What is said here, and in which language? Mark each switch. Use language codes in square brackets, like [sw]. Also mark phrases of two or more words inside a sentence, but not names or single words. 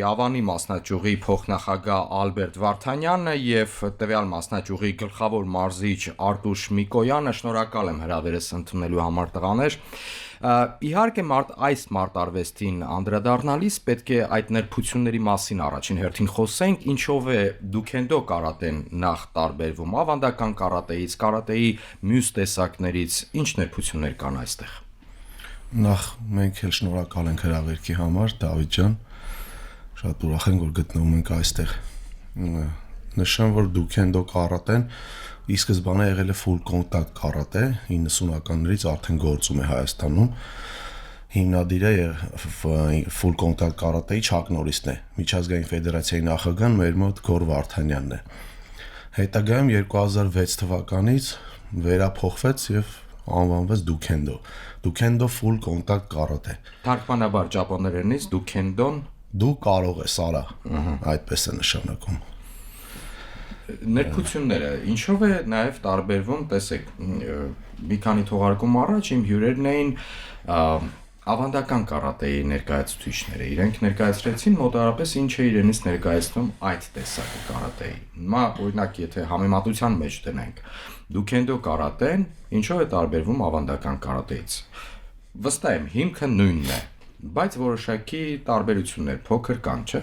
[hy] Ավանի մասնաճյուղի փոխնախագահ Ալբերտ Վարդանյանը եւ տվյալ մասնաճյուղի գլխավոր մարզիչ Արտուշ Միկոյանը։ Շնորհակալ եմ հրավերս ընդունելու համար տղաներ։ Իհարկե այս մարտարվեստին անդրադառնալիս պետք է այդ ներբությունների մասին առաջին հերթին խոսենք, ինչով է Դուքենդո կարատեն նախ տարբերվում ավանդական կարատեից, կարատեի մյուս տեսակներից, ինչ ներբություններ կան այստեղ։ Նախ մենք էլ շնորհակալ ենք հրավերքի համար, Դավիթ ջան, շատ ուրախ ենք, որ գտնվում ենք այստեղ։ Նշեմ, որ Դուքենդո կարատեն ի սկզբանե եղել է [en] full contact [hy] կարատե, 90-ականներից արդեն գործում է Հայաստանում։ Հիմնադիրը [en] full contact [hy] կարատեի Չակ Նորիսն է, միջազգային ֆեդերացիայի նախագահն մեր մոտ Գոր Վարդանյանն է։ Հետագայում 2006 թվականից վերափոխվեց եւ անվանվեց Դուքենդո [en] full contact [hy] կարատե։ Թարգմանաբար ճապոներենից Դուքենդոն դու կարող ես, արա, այդպես է նշանակում։ Ներբությունները ինչով է նաև տարբերվում, տեսեք, մի քանի թողարկում առաջ իմ հյուրերն էին ավանդական կարատեի ներկայացուցիչները, իրենք ներկայացրեցին մոտավորապես ինչ է իրենից ներկայացնում այդ տեսակի կարատեի։ Հիմա օրինակ եթե համեմատության մեջ դնենք Դուքենդո կարատեն ինչով է տարբերվում ավանդական կարատեից։ Վստահ եմ հիմքը նույնն է, բայց որոշակի տարբերություններ փոքր կան, չէ՞։